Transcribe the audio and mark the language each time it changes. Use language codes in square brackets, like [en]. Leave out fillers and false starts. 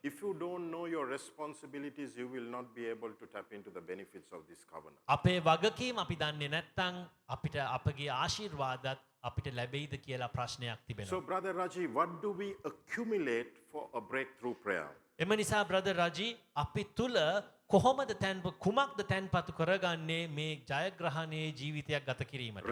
[en] If you don't know your responsibilities, you will not be able to tap into the benefits of this covenant. [si] අපේ වගකීම් අපි දන්නේ නැත්නම් අපිට අපගේ ආශිර්වාදත් අපිට ලැබෙයිද කියලා ප්‍රශ්නයක් තිබෙනවා. [en] So, Brother Raji, what do we accumulate for a breakthrough prayer? [si] එම නිසා බ්‍රදර් රජි අපි තුල කොහොමද කුමක්ද තැන්පතු කරගන්නේ මේ ජයග්‍රහණයේ ජීවිතයක් ගත කිරීමට.